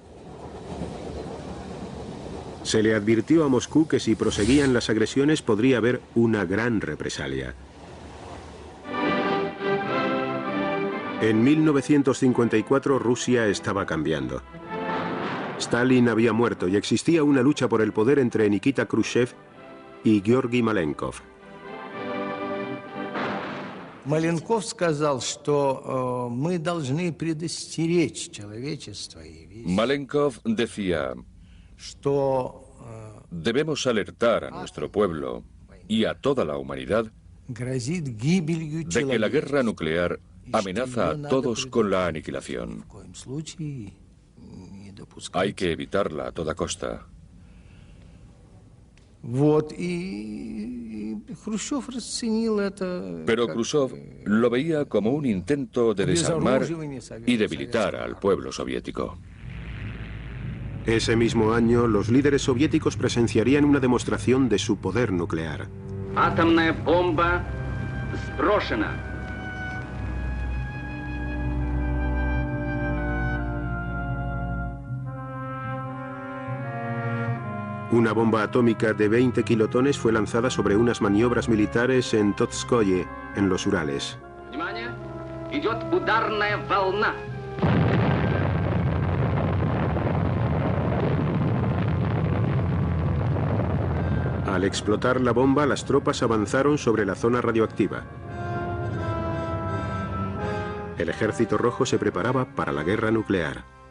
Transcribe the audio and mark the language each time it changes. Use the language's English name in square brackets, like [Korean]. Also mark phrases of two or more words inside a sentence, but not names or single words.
[Spanish] Se le advirtió a Moscú que si proseguían las agresiones podría haber una gran represalia. En 1954 Rusia estaba cambiando. Stalin había muerto y existía una lucha por el poder entre Nikita Khrushchev y Georgi Malenkov. [Russian] Маленков сказал, что мы должны предостеречь человечество. [Spanish] Malenkov decía, debemos alertar a nuestro pueblo y a toda la humanidad de que la guerra nuclear amenaza a todos con la aniquilación. Hay que evitarla a toda costa. Pero Khrushchev lo veía como un intento de desarmar y debilitar al pueblo soviético. Ese mismo año, los líderes soviéticos presenciarían una demostración de su poder nuclear. [Russian] Атомная бомба сброшена. [Spanish] Una bomba atómica de 20 kilotones fue lanzada sobre unas maniobras militares en Totskoye, en los Urales. [Russian] Внимание! Идет ударная волна. [Spanish] Al explotar la bomba, las tropas avanzaron sobre la zona radioactiva. El Ejército Rojo se preparaba para la guerra nuclear.